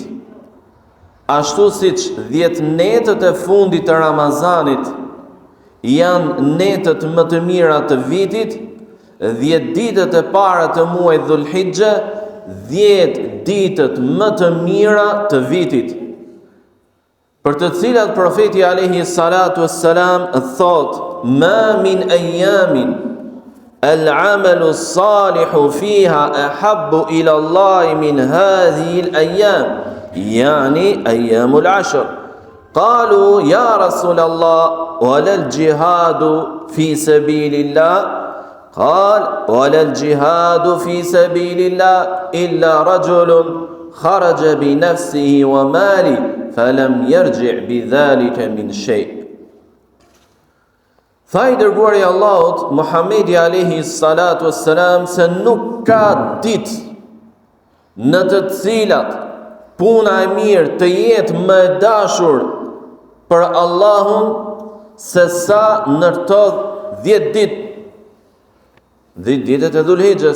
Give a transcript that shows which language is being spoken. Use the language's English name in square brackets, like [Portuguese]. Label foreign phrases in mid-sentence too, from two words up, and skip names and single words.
[Albanian] Ashtu siç 10 netët e fundit të Ramazanit janë netët më të mira të vitit, 10 ditët e para të muajit Dhul Hijja, 10 ditët më të mira të vitit. për të cilat profeti [Arabic] عليه الصلاة والسلام [Albanian] thot: [Arabic] "ما من أيام العمل الصالح فيها أحب إلى الله من هذه الأيام يعني أيام العشر." قالوا يا رسول الله ولا الجهاد في سبيل الله؟ قال ولا الجهاد في سبيل الله إلا رجل خرج بنفسه وماله فلم يرجع بذلك من شيء. [Albanian] Tha i dërguari i Allahut Muhamedi [Arabic] عليه الصلاة والسلام [Albanian] se nuk ka ditë në të cilat puna e mirë të jetë më e dashur për Allahun se sa në këto 10 ditë, 10 ditët e Dhulhijhes.